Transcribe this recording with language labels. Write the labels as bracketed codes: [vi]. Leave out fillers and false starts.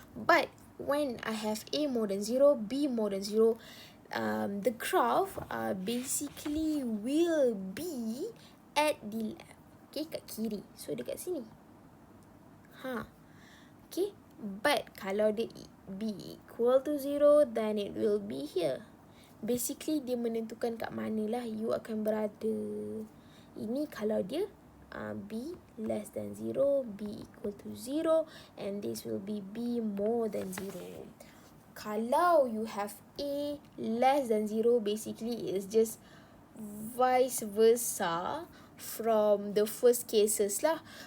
[en] But when I have A more than 0, B more than 0, the graph basically will be at the left. Okay, [ms] kat kiri. [en] So [ms] dekat sini. [en] Okay, but [ms] kalau dia [en] B equal to 0, then it will be here. [ms] Basically dia menentukan kat manalah you akan berada. Ini kalau dia [en] B less than 0, B equal to 0, and this will be B more than 0. Kalau you have A less than 0, basically it's just vice versa from the first cases lah.